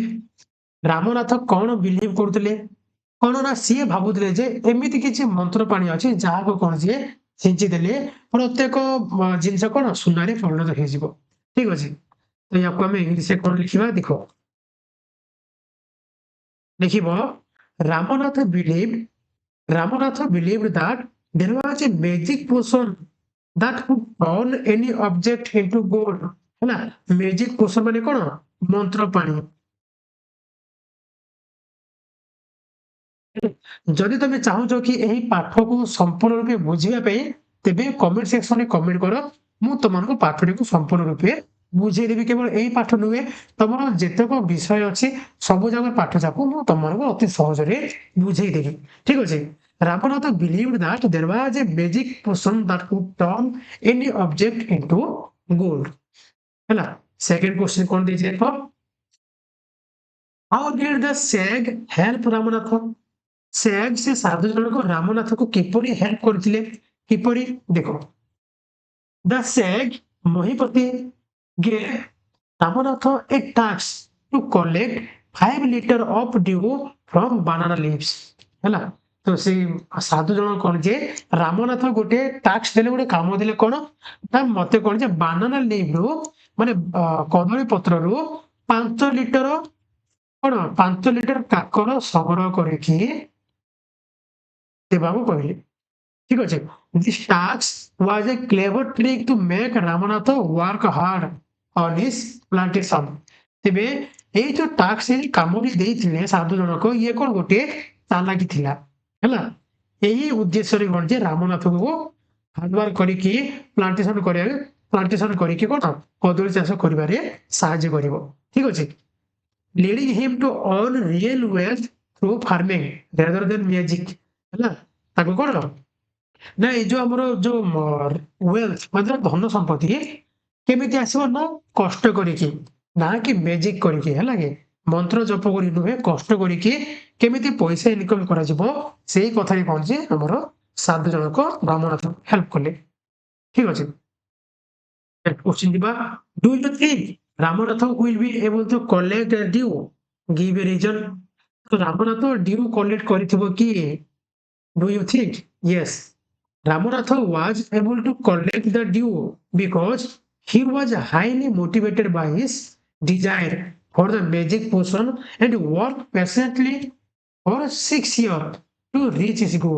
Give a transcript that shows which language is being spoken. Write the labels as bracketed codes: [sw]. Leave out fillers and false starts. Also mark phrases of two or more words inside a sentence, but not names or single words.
[or] ରାମନାଥ କଣ ବିଲିଭ୍ କରୁଥିଲେ? କଣ ନା ସିଏ ଭାବୁଥିଲେ ଯେ ଏମିତି କିଛି ମନ୍ତ୍ର ପାଣି ଅଛି ଯାହାକୁ କଣ ସିଏ ଛିଞ୍ଚି ଦେଲେ ପ୍ରତ୍ୟେକ ଜିନିଷ କଣ ସୁନାରେ ପରିଣତ ହେଇଯିବ। ଠିକ ଅଛି। ତ ୟାକୁ ଆମେ ଇଂଲିଶରେ କଣ ଲେଖିବା ଦେଖ, ଲେଖିବ [en] Ramanatha believed that there was a magic potion that could turn any object into gold. [or] ହେଲା [en] magic potion [or] ମାନେ କଣ ମନ୍ତ୍ର ପାଣି। ଯଦି ତମେ ଚାହୁଁଛ କି ଏହି ପାଠକୁ ସମ୍ପୂର୍ଣ୍ଣ ରୂପେ ବୁଝିବା ପାଇଁ ତେବେ କମେଣ୍ଟ ସେକ୍ସନରେ କମେଣ୍ଟ କର। ମୁଁ ତମମାନଙ୍କୁ ପାଠଟିକୁ ସମ୍ପୂର୍ଣ୍ଣ ରୂପେ ବୁଝେଇଦେବି। କେବଳ ଏଇ ପାଠ ନୁହେଁ ତମର ଯେତେକ ବିଷୟ ଅଛି ସବୁ ଯାକ ପାଠ ଯାକ ମୁଁ ତମମାନଙ୍କୁ ଅତି ସହଜରେ ବୁଝେଇଦେବି। ଠିକ ଅଛି। [en] Ramanatha believed that there was a magic potion that could turn any object into gold. [or] ହେଲା ସେକେଣ୍ଡ କ୍ୱେଶ୍ଚନ କଣ ଦେଇଛି ଦେଖ। [en] How did the sag help Ramanatha? [or] ସ୍ୟାଗ ସେ ସାଧୁ ଜଣକ ରାମନାଥକୁ କିପରି ହେଲ୍ପ କରିଥିଲେ? କିପରି ଦେଖ [en] the sage ମହିପତି gave Ramanatha a task to collect 5 liter of dew from banana leaves। [or] ହେଲା ତ ସେ ସାଧୁ ଜଣକ କଣ ଯେ ରାମନାଥ ଗୋଟେ ଟାକ୍ସ ଦେଲେ ଗୋଟେ କାମ ଦେଲେ କଣ ନା ମତେ କଣ ଯେ [en] banana leaves [or] ରୁ ମାନେ କଦଳୀ ପତ୍ରରୁ 5 ଲିଟର କଣ 5 ଲିଟର କାକର ସଂଗ୍ରହ କରିକି ଦେବାକୁ କହିଲେ। ଠିକ ଅଛି। [en] This task was a clever trick to make Ramanatha work hard on his plantation। [or] ତେବେ ଏଇ ଯୋଉ ଟାକ୍ସ କାମଟି ଦେଇଥିଲେ ସାଧୁ ଜଣକ ଇଏ କଣ ଗୋଟେ ଚାଲାକି ଥିଲା। ହେଲା ଏହି ଉଦ୍ଦେଶ୍ୟରେ କଣ ଯେ ରାମନାଥକୁ ହାର୍ଡୱାର୍କ କରିକି ପ୍ଲାଣ୍ଟେସନ କରିକି କଣ କଦଳୀ ଚାଷ କରିବାରେ ସାହାଯ୍ୟ କରିବ। ଠିକ ଅଛି। [en] leading him to earn real wealth through farming rather than magic। [or] ହେଲା ତାକୁ କଣ ନା ଏଇ ଯୋଉ ଆମର ଯୋଉ ୱେଲ୍ଥ ମାନେ ଧନ ସମ୍ପତ୍ତି କେମିତି ଆସିବ ନା କଷ୍ଟ କରିକି ନା କି ମ୍ୟାଜିକ କରିକି ହେଲା କି ମନ୍ତ୍ର ଜପ କରି ନୁହେଁ କଷ୍ଟ କରିକି କେମିତି ପଇସା ଇନକମ କରାଯିବ ସେଇ କଥାରେ କଣ ଯେ ଆମର ସାଧୁ ଜଣକ ବ୍ରାହ୍ମଣନାଥ ହେଲ୍ପ କଲେ। ଠିକ ଅଛି। क्वेश्चन ଯିବା [en] do you think ରାମନାଥ will be able to collect the dew? give a reason। [or] ତ ରାମନାଥ [en] dew collect [or] କରିଥିବ କି? [en] Do you think? Yes, Ramanatha was able to collect the dew because he was highly motivated by his desire for the magic potion and worked patiently for 6 years to reach his goal।